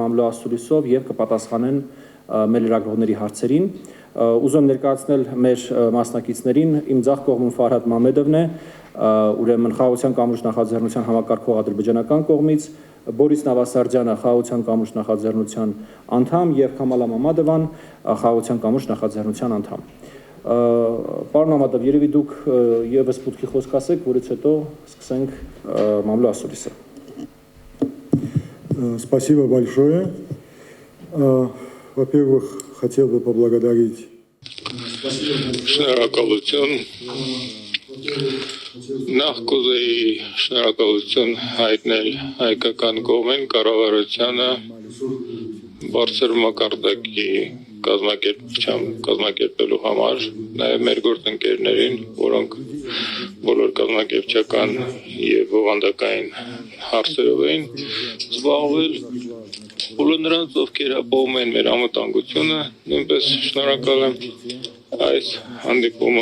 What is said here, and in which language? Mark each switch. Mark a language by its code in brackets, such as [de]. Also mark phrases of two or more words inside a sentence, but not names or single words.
[hy] մամլո-ասուլիսով եւ կպատասխանեն մեր լրագրողների հարցերին։ Ուզում ներկայացնել մեր մասնակիցներին, իմ ձախ կողմում Ֆարհադ Մամեդովն է, ուրեմն Խաղաղության կամուրջ նախաձեռնության համակարգող ադրբեջանական կողմից, Բորիս Նավասարդյանը Խաղաղության կամուրջ նախաձեռնության անդամ եւ Քամալա Մամադովան Խաղաղության կամուրջ նախաձեռնության անդամ։ Պարոն Մամադով, երևի դուք եւս մուտքի խոսք ասեք, որից հետո սկսենք մամլո-ասուլիսը։ [ru] Спасибо большое. Во-первых, хотел бы поблагодарить. [hy] Շնորհակալություն նախ կուզեի շնորհակալություն հայտնել հայկական կողմին կառավարությանը բարձր մակարդակի կազմակերպելու համար, նաև մեր գործընկերներին, որոնք բոլոր կազմակերպչական եւ բովանդակային հարցերով էին զբաղվել, բոլոր նրանց, ովքեր ապահովում են մեր անվտանգությունը, նույնպես շնորհակալ եմ այս հանդիպումը